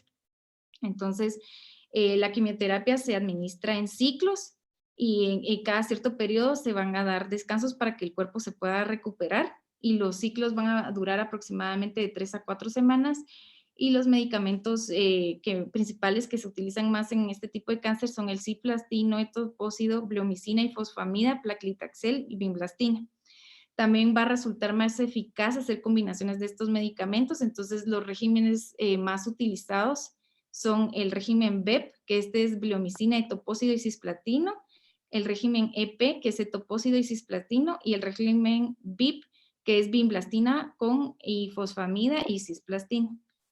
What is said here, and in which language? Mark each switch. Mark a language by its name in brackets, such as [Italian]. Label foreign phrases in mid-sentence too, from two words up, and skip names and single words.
[Spanish] Entonces, la quimioterapia se administra en ciclos y en cada cierto periodo se van a dar descansos para que el cuerpo se pueda recuperar, y los ciclos van a durar aproximadamente de 3 a 4 semanas, y los medicamentos principales que se utilizan más en este tipo de cáncer son el ciplastino, etoposide, bleomicina y fosfamida, paclitaxel y vinblastina. También va a resultar más eficaz hacer combinaciones de estos medicamentos, entonces los regímenes más utilizados son el régimen BEP, que este es bleomicina, etopósido y cisplatino, el régimen EP, que es etopósido y cisplatino, y el régimen BIP, que es vinblastina con y fosfamida y cisplastina.